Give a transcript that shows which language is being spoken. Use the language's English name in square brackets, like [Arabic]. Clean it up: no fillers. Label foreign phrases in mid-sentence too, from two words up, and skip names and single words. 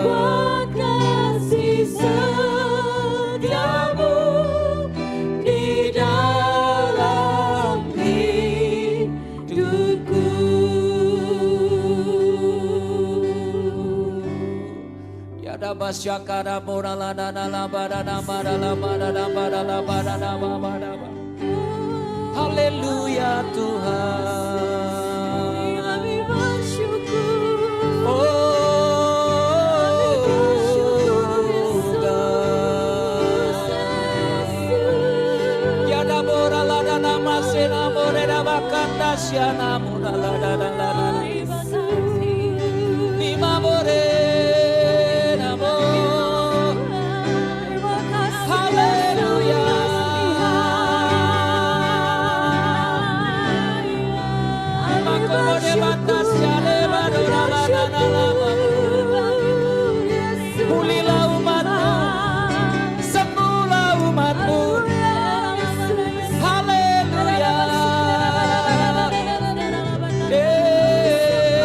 [Indonesian] Buat kasih setiamu di dalam hidupku. Ya dapat syakara morala dana badana badala badana badala badana badana. Haleluya Tuhan. Kami bersyukur. Ya dabora la dana masena morena bakanda syana murala dana dana. Lima morena mo. Haleluya. Makone batas syane badora la dana lama. Pulilah umatmu, sembuhlah umatmu. Haleluya.